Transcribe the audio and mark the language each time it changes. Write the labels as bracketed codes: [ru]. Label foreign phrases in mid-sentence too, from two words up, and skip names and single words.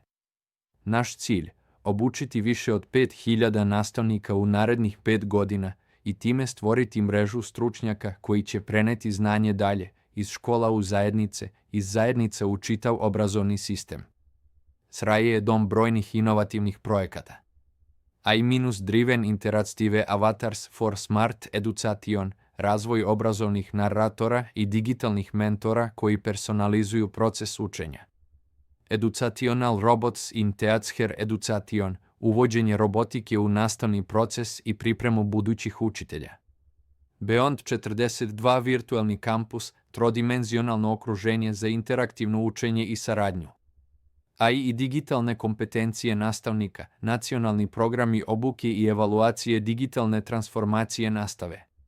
[sr] Naš cilj: obučiti više od 5000 nastavnika u narednih 5 godina i time stvoriti mrežu stručnjaka koji će preneti znanje dalje, iz škola u zajednice, iz zajednica u čitav obrazovni sistem. CRAE je dom brojnih inovativnih projekata. [en] AI-driven interactive avatars for smart education, [sr] razvoj obrazovnih naratora i digitalnih mentora koji personalizuju proces učenja. [en] Educational robots in teacher education, [sr] uvođenje robotike u nastavni proces i pripremu budućih učitelja. Beyond 42 virtualni kampus, trodimenzionalno okruženje za interaktivno učenje i saradnju. AI i digitalne kompetencije nastavnika, nacionalni programi obuke i evaluacije digitalne transformacije nastave.